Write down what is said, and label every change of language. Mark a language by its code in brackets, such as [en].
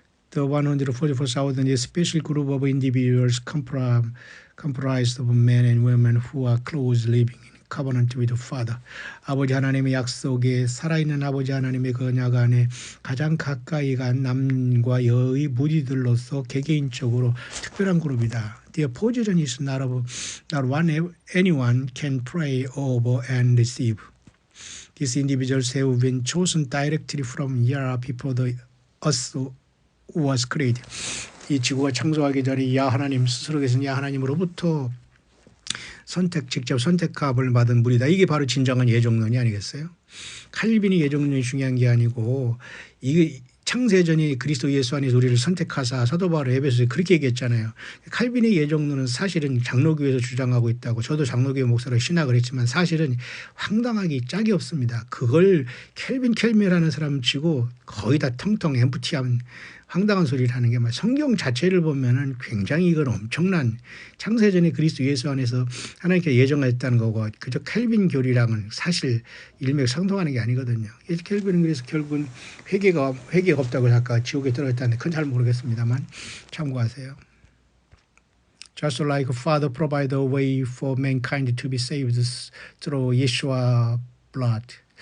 [en] The 144,000 is a special group of individuals comprised of men and women who are close living in covenant with the Father. [ko] 아버지 하나님의 약속에 살아있는 아버지 하나님의 언약 안에 가장 가까이 간 남과 여의 무리들로서 개개인적으로 특별한 그룹이다. [en] Their position is not one anyone can pray over and receive. These individuals have been chosen directly from Yah before the earth was created. [ko] 이 지구가 창조하기 전에 야 하나님 스스로 계신 야 하나님으로부터 직접 선택함을 받은 무리다. 이게 바로 진정한 예정론이 아니겠어요? 칼빈이 예정론이 중요한 게 아니고 이게 창세전이 그리스도 예수 안에서 우리를 선택하사 사도 바울 에베소서에 그렇게 얘기했잖아요. 칼빈의 예정론은 사실은 장로교에서 주장하고 있다고, 저도 장로교회 목사로 신학을 했지만 사실은 황당하기 짝이 없습니다. 그걸 켈빈이라는 사람 치고 거의 다 텅텅 엠프티한 황당한 소리를 하는 게, 성경 자체를 보면은 굉장히 이건 엄청난, 창세전에 그리스도 예수 안에서 하나님께 예정했다는 거고, 그저 켈빈 교리랑은 사실 일맥상통하는 게 아니거든요. 켈빈은 그래서 결국은 회개가 없다고 아까 지옥에 들어갔다는데 그건 잘 모르겠습니다만 참고하세요. [en] Just like Father provide a way for mankind to be saved through Yeshua blood.